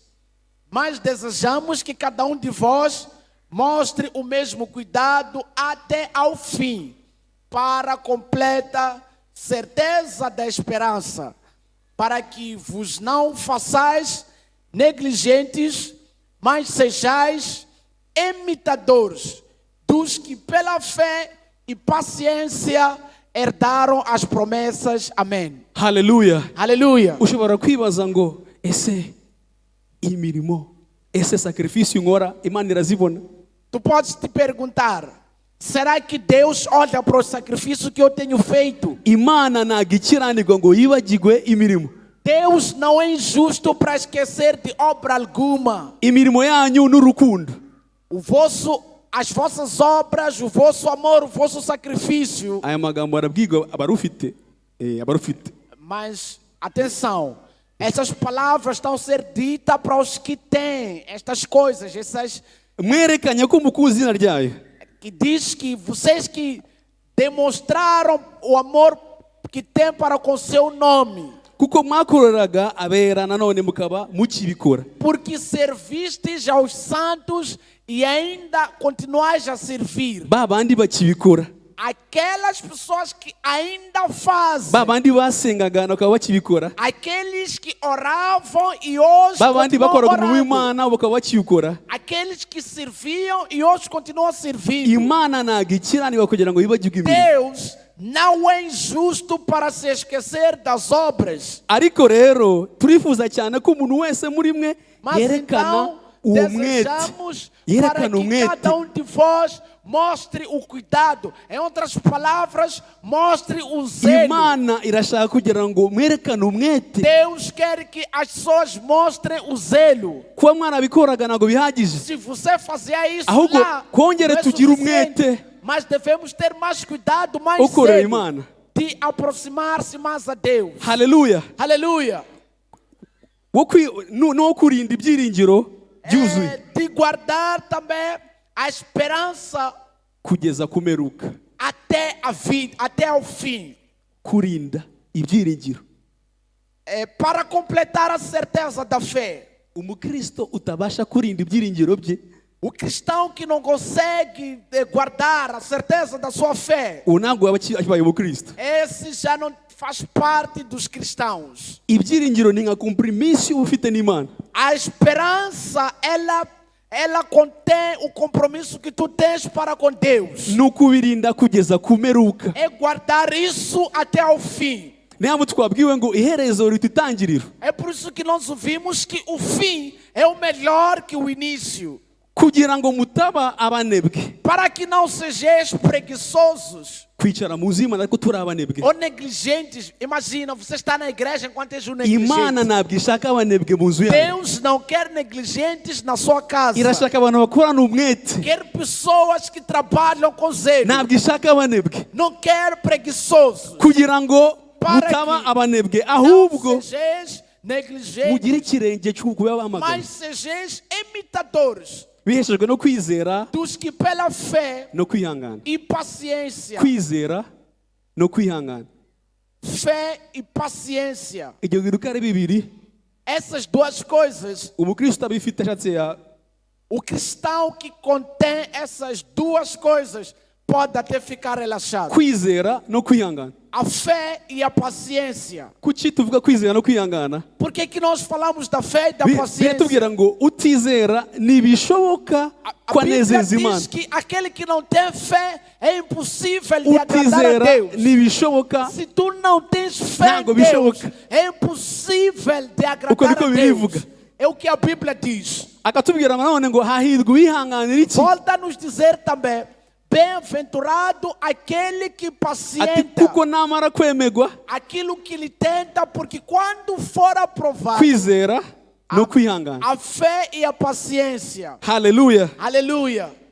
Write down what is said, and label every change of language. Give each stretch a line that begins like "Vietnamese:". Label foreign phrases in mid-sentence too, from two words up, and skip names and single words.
Portuguese: Mas desejamos que cada um de vós mostre o mesmo cuidado até ao fim, para a completa certeza da esperança, para que vos não façais negligentes, mas sejais imitadores dos que pela fé e paciência herdaram as promessas. Amém.
Kinyarwanda: Haleluya.
Portuguese: Aleluia.
Kinyarwanda: Ushobora kwibaza ngo ese imirimo, ese sacrifício nkora Imana irazibona?
Portuguese: Tu podes te perguntar, será que Deus olha para o sacrifício que eu tenho feito?
Kinyarwanda: Imana ntabwo ikiranirwa ngo yibagirwe imirimo.
Portuguese: Deus não é injusto para esquecer de obra alguma.
Kinyarwanda: Imirimo yanyu n'urukundo.
Portuguese: As vossas obras, o vosso amor, o vosso sacrifício.
Kinyarwanda: Aya magambo arabwirwa abarufite.
Portuguese: Mas, atenção, essas palavras estão a ser ditas para os que têm estas coisas, essas
Kinyarwanda: Mwerekanye ko mukunze izina ryayo.
Portuguese: que diz que vocês que demonstraram o amor que tem para com seu nome.
Kinyarwanda: Kuko mwakoreraga abera nanone mukaba mukibikora.
Portuguese: Porque servistes aos santos e ainda continuais a servir.
Kinyarwanda: Babandi bakibikora.
Portuguese: Aquelas pessoas que ainda fazem.
Kinyarwanda: Babandi basengaga bakaba bakibikora.
Portuguese: Aqueles que oravam e hoje
Kinyarwanda: Babandi
Portuguese: continuam
Kinyarwanda: bakoraga
Portuguese: orando.
Kinyarwanda: Imana bakaba bakibikora.
Portuguese: Aqueles que serviam e hoje continuam a servir.
Kinyarwanda: Imana ntabwo ikiranirwa kugira ngo yibagirwe imirimo.
Portuguese: Deus não é injusto para se esquecer das obras.
Kinyarwanda: ariko rero turifuza cyane ko umuntu wese muri mwe
Portuguese: Mas
Kinyarwanda: yerekana
Portuguese: então,
Kinyarwanda: uwo mwete
Portuguese: desejamos para
Kinyarwanda: yerekana
Portuguese: que
Kinyarwanda: umwete
Portuguese: cada um de vós mostre o cuidado. Em outras palavras, mostre o zelo.
Kinyarwanda: imana irashaka kugira ngo mwerekane umwete
Portuguese: Deus quer que as pessoas mostrem o zelo.
Kinyarwanda: kuba mwarabikoraga ntabwo bihagije
Portuguese: Se você fazia isso
Kinyarwanda: ahubwo
Portuguese: lá,
Kinyarwanda: kongere
Portuguese: não é
Kinyarwanda: tugire
Portuguese: suficiente.
Kinyarwanda: umwete
Portuguese: Mas devemos ter mais cuidado, mais
Kinyarwanda: wo korera
Portuguese: zelo
Kinyarwanda: imana
Portuguese: de aproximar-se mais a Deus.
Kinyarwanda: haleluya
Portuguese: Aleluia.
Kinyarwanda: no kurinda ibyiringiro byuzuye
Portuguese: De guardar também a esperança
Kinyarwanda: kugeza kumeruka
Portuguese: até a vida, até ao fim.
Kinyarwanda: kurinda ibyiringiro
Portuguese: Para completar a certeza da fé.
Kinyarwanda: umukristo utabasha kurinda ibyiringiro bye
Portuguese: O cristão que não consegue guardar a certeza da sua fé,
Kinyarwanda: uwo ntabwo yaba akibaye umukristo
Portuguese: esse já não faz parte dos cristãos.
Kinyarwanda: ibyiringiro ni nka kompromiso uba ufite n'imana
Portuguese: A esperança, ela contém o compromisso que tu tens para com Deus.
Kinyarwanda: ni ukubirinda kugeza kumeruka
Portuguese: É guardar isso até ao fim.
Kinyarwanda: niyo mpamvu twabwiwe ngo iherezo rita itangiriro
Portuguese: É por isso que nós ouvimos que o fim é o melhor que o início.
Kinyarwanda: kugira ngo mutaba abanebwe
Portuguese: Para que não sejais preguiçosos
Kinyarwanda: kwicara mu nzu y'imana ariko turi abanebwe
Portuguese: ou negligentes. Imagina, você está na igreja enquanto és um
Kinyarwanda: imana
Portuguese: negligente.
Kinyarwanda: ntabwo ishaka abanebwe mu nzu yayo
Portuguese: Deus não quer negligentes na sua casa.
Kinyarwanda: irashaka abantu bakorana umwete
Portuguese: Quer pessoas que trabalham com zelo.
Kinyarwanda: ntabwo ishaka abanebwe
Portuguese: Não quer preguiçosos.
Kinyarwanda: kugira ngo
Portuguese: Para
Kinyarwanda: mutaba
Portuguese: que
Kinyarwanda: abanebwe
Portuguese: Não
Kinyarwanda: ahubwo
Portuguese: sejais negligentes,
Kinyarwanda: mugire ikirenge cyo kuba bamagana
Portuguese: mas sejais imitadores
Kinyarwanda: biheshejwe no kwizera
Portuguese: dos que pela fé
Kinyarwanda: no kwihangana
Portuguese: e paciência,
Kinyarwanda: kwizera no kwihangana
Portuguese: fé e paciência,
Kinyarwanda: ibyo bintu uko ari bibiri
Portuguese: essas duas coisas,
Kinyarwanda: umukristo abifite ashatse
Portuguese: o cristão que contém essas duas coisas pode até ficar relaxado.
Kinyarwanda: kwizera no kwihangana
Portuguese: A fé e a paciência.
Kinyarwanda: kuki tuvuga kwizera no kwihangana
Portuguese: Por que que nós falamos da fé e da paciência?
Kinyarwanda: biratubwira ngo utizera ntibishoboka
Portuguese: A
Kinyarwanda: ko
Portuguese: Bíblia
Kinyarwanda: anezeza imana
Portuguese: diz que aquele que não tem fé é impossível de agradar a
Kinyarwanda: utizera
Portuguese: Deus.
Kinyarwanda: ntibishoboka
Portuguese: Se tu não tens fé em
Kinyarwanda: Ntabwo
Portuguese: Deus,
Kinyarwanda: bishoboka.
Portuguese: é impossível de
Kinyarwanda: Uko
Portuguese: agradar
Kinyarwanda: niko
Portuguese: a
Kinyarwanda: birivuga.
Portuguese: Deus. É o que a Bíblia diz.
Kinyarwanda: akatubwira ngo nanone ngo hahirwa uwihanganira iki
Portuguese: Volta a nos dizer também, bem-aventurado aquele que
Kinyarwanda: ati
Portuguese: pacienta
Kinyarwanda: kuko namara kwemegwa
Portuguese: aquilo que lhe tenta, porque quando for aprovado,
Kinyarwanda: kwizera no kwihangana
Portuguese: a fé e a paciência.
Kinyarwanda: haleluya
Portuguese: Aleluia.